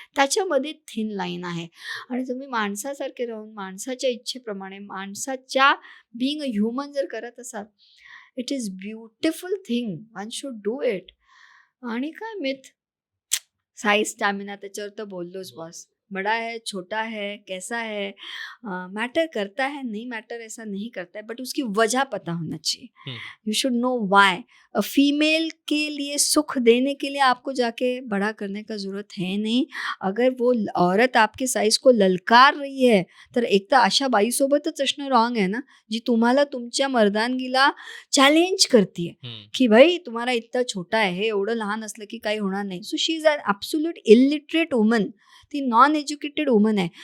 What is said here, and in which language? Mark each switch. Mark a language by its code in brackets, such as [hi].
[mr] त्याच्यामध्ये thin line आहे. आणि तुम्ही माणसासारखे राहून माणसाच्या इच्छेप्रमाणे माणसाच्या बिईंग अ ह्युमन जर करत असाल, [en] It is beautiful thing, one should do it. [mr] आणि काय मिथ, साईज, स्टॅमिना, त्याच्यावर तर बोललोच बॉस. [hi] बड़ा है, छोटा है, कैसा है, मैटर करता है, नहीं मैटर ऐसा नहीं करता है, बट उसकी वजह पता होना चाहिए. [en] You should know why. [hi] Female के लिए सुख देने के लिए आपको जाके बड़ा करने का ज़रूरत है नहीं. अगर वो औरत आपके साइज को ललकार रही है, [mr] तर एक तर अशा बाईसोबतच असणं रॉंग आहे ना, जी तुम्हाला तुमच्या मर्दानगीला चॅलेंज करते की भाई तुम्हाला इतका छोटा आहे, हे एवढं लहान असलं की काही होणार नाही. [en] So she is an absolute illiterate woman. [mr] ती नॉन एज्युकेटेड वुमन आहे.